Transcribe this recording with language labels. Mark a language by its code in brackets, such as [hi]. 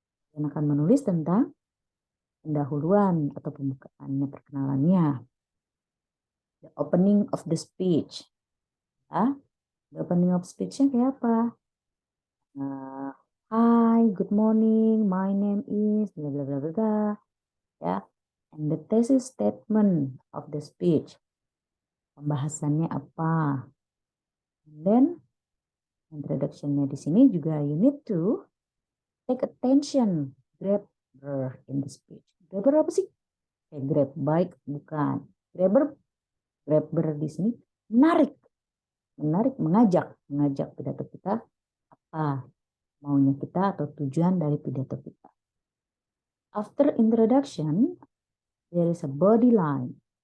[id] Kalian akan menulis tentang pendahuluan atau pembukaannya, perkenalannya. [en] The opening of the speech. Ya, the opening of speech-nya [id] kayak apa? [en] Hi, good morning, my name is bla bla bla bla. Ya, and the thesis statement of the speech. [id] Pembahasannya apa? [en] And then introduction-nya [id] di sini juga [en] you need to take attention, grabber in the speech. Grabber [id] apa sih? Grab, baik, bukan. Grabber di sini menarik, mengajak pidato kita apa maunya kita atau tujuan dari pidato kita. [en] After introduction, there is a body line.